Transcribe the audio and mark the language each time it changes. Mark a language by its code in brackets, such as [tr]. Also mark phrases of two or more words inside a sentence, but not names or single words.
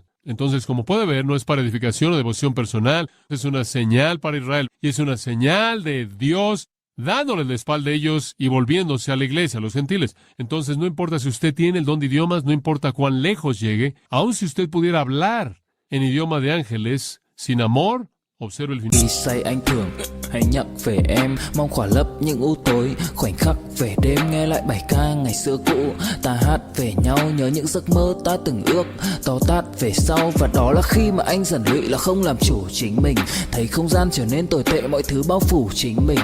[es] Entonces, como puede ver, no es para edificación o devoción personal, es una señal para Israel y es una señal de Dios dándole la espalda a ellos y volviéndose a la iglesia, a los gentiles. Entonces, no importa si usted tiene el don de idiomas, no importa cuán lejos llegue, aun si usted pudiera hablar en idioma de ángeles, sin amor, observe el final. [vi] Khi say anh thường hay nhắc về em, mong khỏa lấp những u tối, khoảnh khắc về đêm nghe lại bài ca ngày xưa cũ. Ta hát về nhau nhớ những giấc mơ ta từng ước, to tát về sau. Và đó là khi mà anh dần lụy là không làm chủ chính mình, thấy không gian trở nên tồi tệ, mọi thứ bao phủ chính mình.